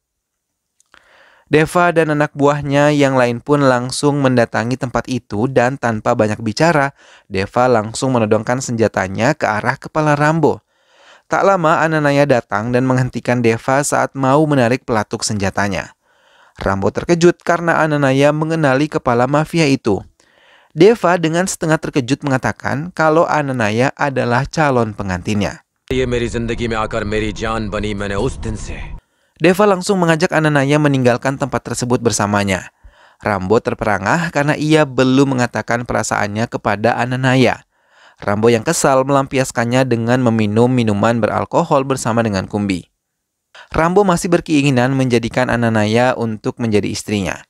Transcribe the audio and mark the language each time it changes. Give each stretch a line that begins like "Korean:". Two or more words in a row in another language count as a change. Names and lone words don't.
Indonesian: Deva dan anak buahnya yang lain pun langsung mendatangi tempat itu dan tanpa banyak bicara, Deva langsung menodongkan senjatanya ke arah kepala Rambo. Tak lama Ananaya datang dan menghentikan Deva saat mau menarik pelatuk senjatanya. Rambo terkejut karena Ananaya mengenali kepala mafia itu. Deva dengan setengah terkejut mengatakan kalau Ananaya adalah calon pengantinnya.
Hindi: ये मेरी जिंदगी में आकर मेरी जान बनी मैंने उस दिन से।
Indonesian: Deva langsung mengajak Ananaya meninggalkan tempat tersebut bersamanya. Rambo terperangah karena ia belum mengatakan perasaannya kepada Ananaya. Rambo yang kesal melampiaskannya dengan meminum minuman beralkohol bersama dengan Kumbi. Rambo masih berkeinginan menjadikan Ananaya untuk menjadi istrinya.